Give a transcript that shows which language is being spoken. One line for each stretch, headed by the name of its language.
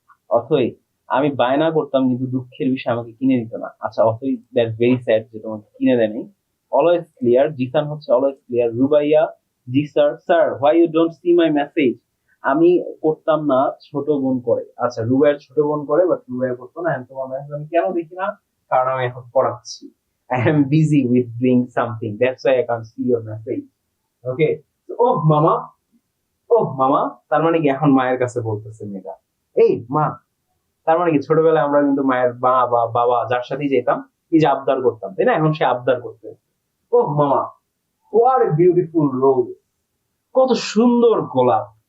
Bangla: অথই, আমি বায়না করতাম কিন্তু দুঃখের বিষয় আমাকে কিনে দিত না। আচ্ছা অথই,
English: that's very sad
Bangla: যে তোমাকে কিনে দেয়নি। অলওয়েজ ক্লিয়ার, জিসান হচ্ছে always clear.
English: Rubaiya,
Bangla: G sir.
English: Sir why you don't see my message?
Bangla: আমি করতাম না, ছোট বোন করে। আচ্ছা, রুবাইয়ের ছোট বোন করে, বাট রুবাইয়া করতো না। তোমার মেসেজ আমি কেন দেখি না? কারণ আমি এখন পড়াচ্ছি।
English: I am busy with doing something. That's why I can't see your message. Okay?
Bangla: ও মামা, ও মামা, তার মানে কি এখন মায়ের কাছে বলতেছে মেয়েটা, এই মা। তার মানে কি ছোটবেলায় আমরা কিন্তু মায়ের মা বা বাবা যার সাথেই যেতাম, এই যে আবদার করতাম, তাই না? এখন সে আবদার করতে, ও মামা,
English: what a beautiful rose,
Bangla: কত সুন্দর গোলাপ।